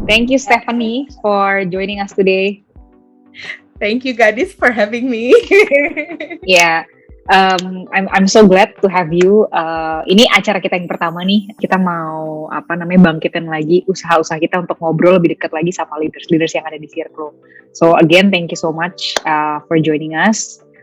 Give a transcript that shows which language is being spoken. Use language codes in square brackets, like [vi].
[en] Thank you, Stephanie, for joining us today. Thank you, Gadis, for having me. Yeah, I'm so glad to have you. [id] Ini acara kita yang pertama nih. Kita mau bangkitin lagi usaha-usaha kita untuk ngobrol lebih dekat lagi sama leaders yang ada di Circle. [en] So again, thank you so much for joining us.